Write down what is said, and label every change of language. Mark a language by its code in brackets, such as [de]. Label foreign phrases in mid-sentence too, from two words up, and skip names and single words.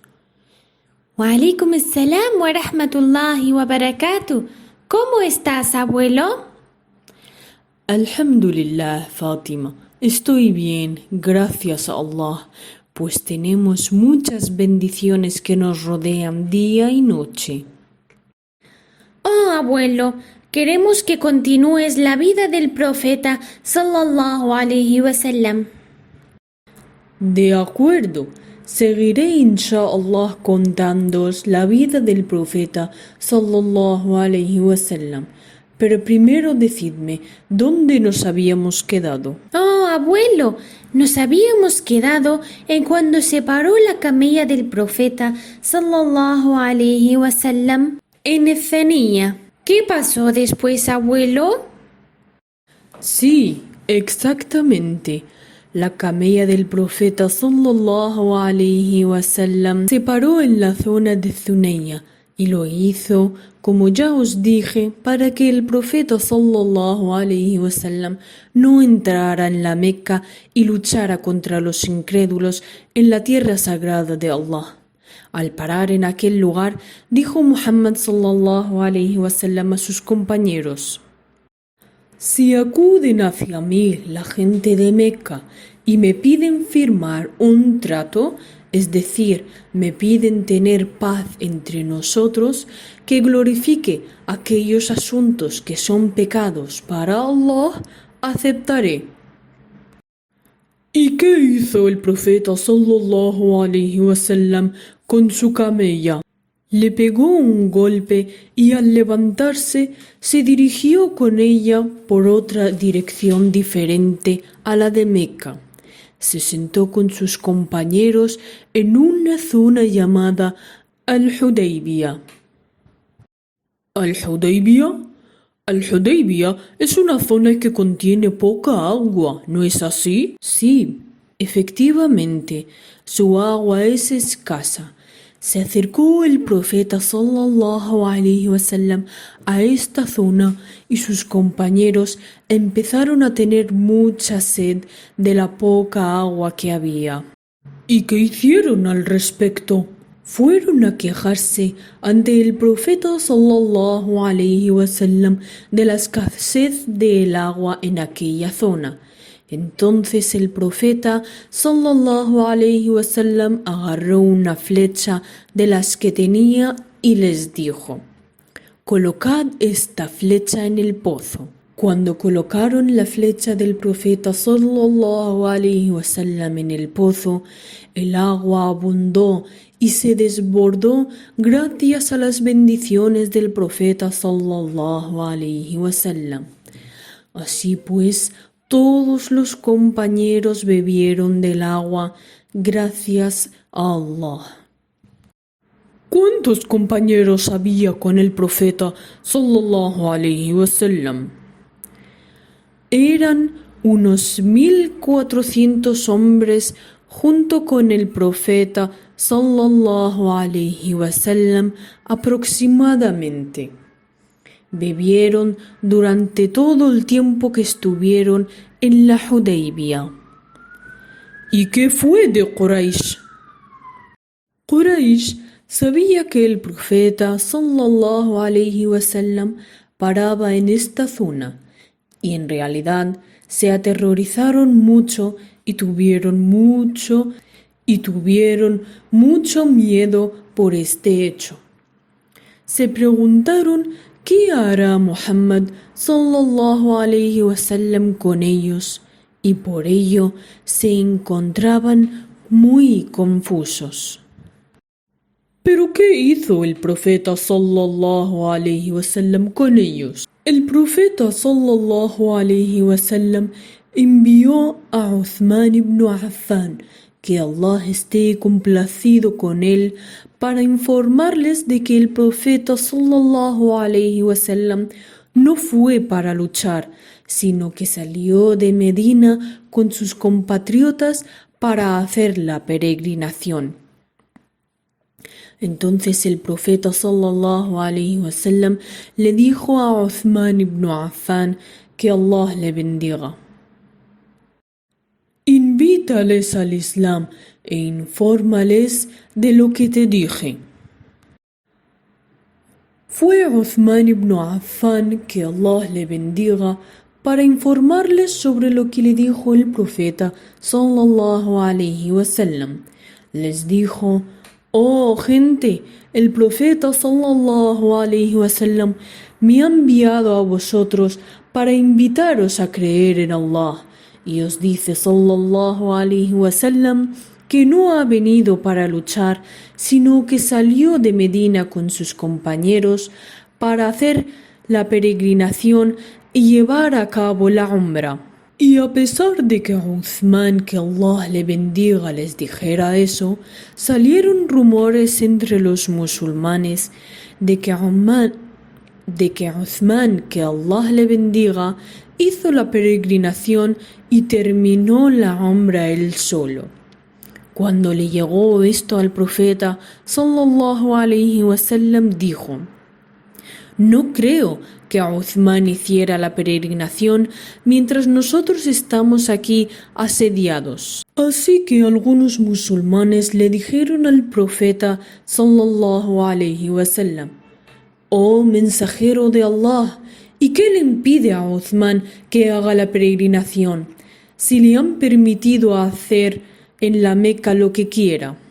[ar] وعليكم السلام ورحمة الله وبركاته. [es] ¿Cómo estás, abuelo? [ar] Alhamdulillah, Fátima. [es] Estoy bien, gracias a Allah, pues tenemos muchas bendiciones que nos rodean día y noche. Oh, abuelo, queremos que continúes la vida del profeta [ar] صلى الله عليه وسلم. [es] De acuerdo, seguiré inshallah contándoos la vida del profeta [ar] صلى الله عليه وسلم. [es] Pero primero decidme, ¿dónde nos habíamos quedado? Oh, abuelo, nos habíamos quedado en cuando se paró la camella del profeta [ar] صلى الله عليه وسلم [es] en Ethanía. ¿Qué pasó después, abuelo? Sí, exactamente. La camella del profeta [ar] صلى الله عليه وسلم [es] se paró en la zona de Zuneya y lo hizo, como ya os dije, para que el profeta [ar] صلى الله عليه وسلم [es] no entrara en la Meca y luchara contra los incrédulos en la tierra sagrada de Allah. Al parar en aquel lugar, dijo Muhammad [ar] صلى الله عليه وسلم [es] a sus compañeros: si acuden hacia mí la gente de Meca y me piden firmar un trato, es decir, me piden tener paz entre nosotros, que glorifique aquellos asuntos que son pecados para Allah, aceptaré. ¿Y qué hizo el profeta [ar] صلى الله عليه وسلم [es] con su camella? Le pegó un golpe y al levantarse se dirigió con ella por otra dirección diferente a la de Meca. Se sentó con sus compañeros en una zona llamada Al-Hudaybiyah. ¿Al-Hudaybiyah? Al-Hudaybiyah es una zona que contiene poca agua, ¿no es así? Sí, efectivamente, su agua es escasa. Se acercó el profeta [ar] صلى الله عليه وسلم [es] a esta zona y sus compañeros empezaron a tener mucha sed de la poca agua que había. ¿Y qué hicieron al respecto? Fueron a quejarse ante el profeta [ar] صلى الله عليه وسلم [es] de la escasez del agua en aquella zona. Entonces el profeta [ar] صلى الله عليه وسلم [es] agarró una flecha de las que tenía y les dijo: colocad esta flecha en el pozo. Cuando colocaron la flecha del profeta [ar] صلى الله عليه وسلم [es] en el pozo, el agua abundó y se desbordó gracias a las bendiciones del profeta [ar] صلى الله عليه وسلم. [es] Así pues, todos los compañeros bebieron del agua gracias a Allah. ¿Cuántos compañeros había con el profeta [ar] صلى الله عليه وسلم? [es] Eran unos 1400 hombres junto con el profeta [ar] صلى الله عليه وسلم [es] aproximadamente. Bebieron durante todo el tiempo que estuvieron en la Hudaybiyah. ¿Y qué fue de Quraysh? Quraysh sabía que el profeta [ar] صلى الله عليه وسلم [es] paraba en esta zona y en realidad se aterrorizaron mucho y tuvieron mucho miedo por este hecho. Se preguntaron ¿qué hará Muhammad [ar] صلى الله عليه وسلم [es] con ellos? Y por ello se encontraban muy confusos. ¿Pero qué hizo el profeta [ar] صلى الله عليه وسلم [es] con ellos? El profeta [ar] صلى الله عليه وسلم [es] envió a Uthman ibn Affan, que Allah esté complacido con él, para informarles de que el profeta [ar] صلى الله عليه وسلم [es] no fue para luchar, sino que salió de Medina con sus compatriotas para hacer la peregrinación. Entonces el profeta [ar] صلى الله عليه وسلم [es] le dijo a Uthman ibn Affan que Allah le bendiga: invítales al Islam e infórmales de lo que te dije. Fue Uthman ibn Affan, que Allah le bendiga, para informarles sobre lo que le dijo el profeta [ar] صلى الله عليه وسلم. [es] Les dijo: oh gente, el profeta [ar] صلى الله عليه وسلم [es] me ha enviado a vosotros para invitaros a creer en Allah, y os dice [ar] صلى الله عليه وسلم [es] que no ha venido para luchar, sino que salió de Medina con sus compañeros para hacer la peregrinación y llevar a cabo la Umra. Y a pesar de que Uthman, que Allah le bendiga, les dijera eso, salieron rumores entre los musulmanes de que Uthman, que Allah le bendiga, hizo la peregrinación y terminó la Umra él solo. Cuando le llegó esto al profeta [ar] صلى الله عليه وسلم, [es] dijo: no creo que Uthman hiciera la peregrinación mientras nosotros estamos aquí asediados. Así que algunos musulmanes le dijeron al profeta [ar] صلى الله عليه وسلم: [es] oh mensajero de Allah, ¿y qué le impide a Uthman que haga la peregrinación, si le han permitido hacer en la Meca lo que quiera?